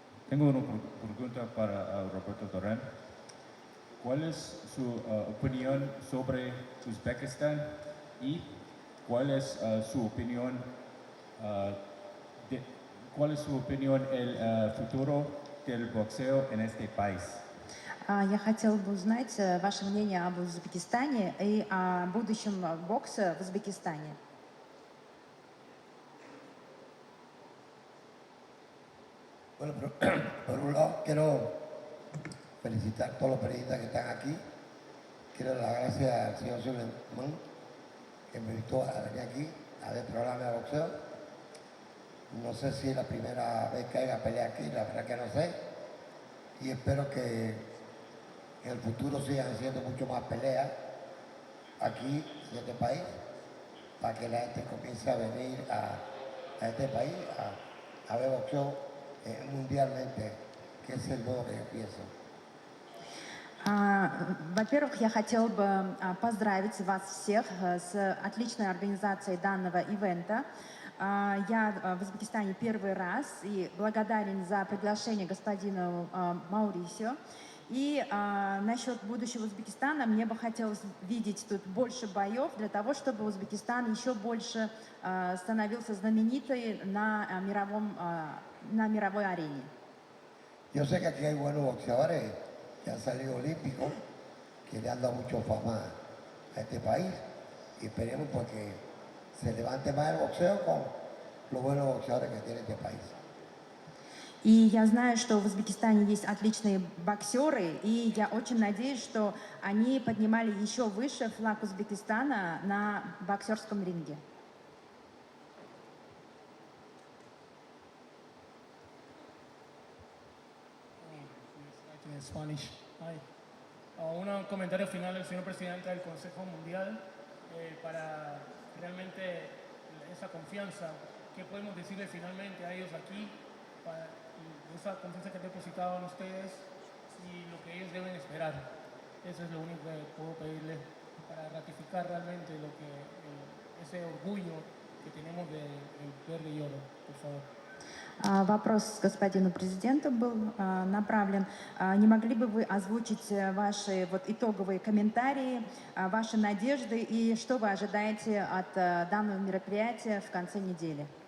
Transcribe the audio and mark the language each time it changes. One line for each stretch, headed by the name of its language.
Spanish: Tengo una pregunta para Roberto Torren. ¿Cuál es su opinión sobre Uzbekistán y cuál es su opinión el futuro del boxeo en este país?
Russian: Я хотела бы узнать ваше мнение об Узбекистане и о будущем бокса в Узбекистане.
Spanish: Bueno, por un lado quiero felicitar a todos los periodistas que están aquí. Quiero dar las gracias al señor Suleiman, que me invitó a venir aquí a ver el programa de boxeo. No sé si es la primera vez que haya pelea aquí, la verdad que no sé. Y espero que en el futuro sigan haciendo mucho más peleas aquí en este país, para que la gente comience a venir a este país a ver boxeo mundialmente, que es el modo que yo pienso.
Russian: Во-первых, я хотела бы поздравить вас всех с отличной организацией данного ивента. Я в Узбекистане первый раз и благодарен за приглашение господину Маурисио. И насчет будущего Узбекистана, мне бы хотелось видеть тут больше боев для того, чтобы Узбекистан еще больше становился знаменитый на мировой арене.
Spanish: Yo sé que aquí hay buenos boxeadores que han salido olímpicos, que le han dado mucha fama a este país, y esperemos porque se levante más el boxeo con los buenos boxeadores que tiene este país.
Russian: И я знаю, что в Узбекистане есть отличные боксеры, и я очень надеюсь, что они поднимали еще выше флаг Узбекистана на боксерском ринге. En Spanish.
Spanish: Un comentario final del señor presidente del Consejo Mundial para realmente esa confianza. ¿Qué podemos decirle finalmente a ellos aquí? Esa confianza que depositaban ustedes y lo que ellos deben esperar. Eso es lo único que puedo pedirle para ratificar realmente ese orgullo que tenemos del verde y oro, por favor.
Russian: Вопрос господину президенту был направлен. Не могли бы вы озвучить ваши итоговые комментарии, ваши надежды и что вы ожидаете от данного мероприятия в конце недели?